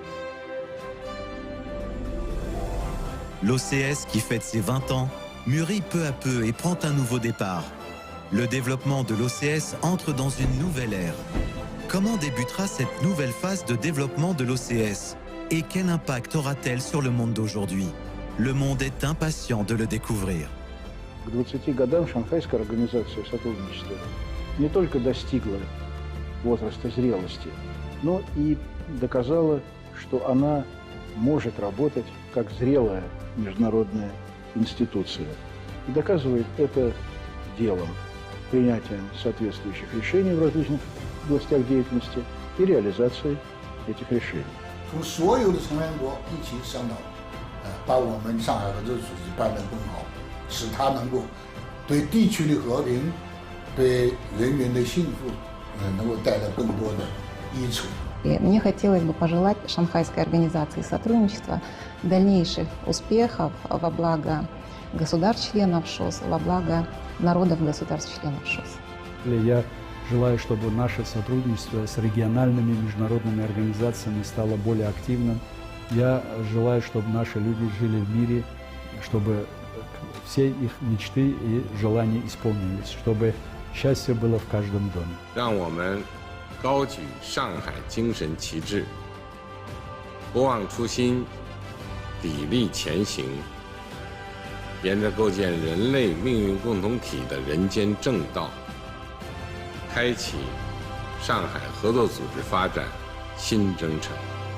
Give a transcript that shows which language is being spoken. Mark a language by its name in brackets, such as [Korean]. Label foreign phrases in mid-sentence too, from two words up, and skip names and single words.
[French] L'OCS, qui fête ses 20 ans, mûrit peu à peu et prend un nouveau départ. Le développement de l'OCS entre dans une nouvelle ère. Comment débutera cette nouvelle phase de développement de l'OCS? Et quel impact aura-t-elle sur le monde d'aujourd'hui? Le monde est impatient de le découvrir. [Russian] К 20 годам Шанхайская организация сотрудничества не только достигла возраста зрелости, но и доказала, что она может работать как зрелая международная институция. И доказывает это делом, принятием соответствующих решений в различных областях деятельности и реализацией этих решений. [Chinese] 从所有的成员国一起商讨，把我们上海合作组织办得更好，使它能够对地区的和平、对人员的幸福，能够带来更多的益处。 [Russian] И мне хотелось бы пожелать Шанхайской организации сотрудничества дальнейших успехов во благо государств-членов ШОС, во благо народов государств-членов ШОС. Я желаю, чтобы наше сотрудничество с региональными международными организациями стало более активным. Я желаю, чтобы наши люди жили в мире, чтобы все их мечты и желания исполнились, чтобы счастье было в каждом доме. [Chinese] 让我们高举上海精神旗帜，不忘初心，砥砺前行，沿着构建人类命运共同体的人间正道，开启上海合作组织发展新征程。